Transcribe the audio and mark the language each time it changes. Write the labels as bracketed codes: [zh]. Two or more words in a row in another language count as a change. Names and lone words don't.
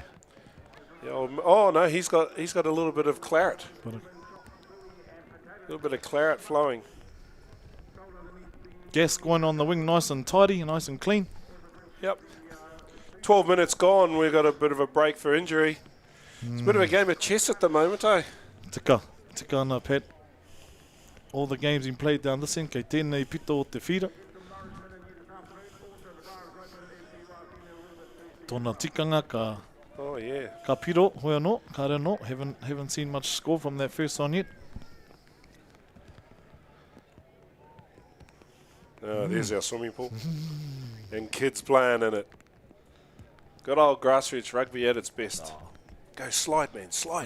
[en] Yeah, oh no, he's got a little bit of claret. But A little bit of claret flowing. gas going on the wing, nice and tidy, nice and clean. Yep. 12 minutes gone. We've got a bit of a break for injury. It's a bit of a game of chess at the moment, eh? [mi] Tika ana, [en] Pat. All the games been played down this end, [mi] kei tēnei pito o te whira. Tōna tikanga [en] Oh yeah. [mi] ka piro, hoi anō, ka rea anō. [en] Haven't seen much score from that first one yet. There's our swimming pool. And kids playing in it. Good old grassroots rugby at its best. Go slide, man, slide.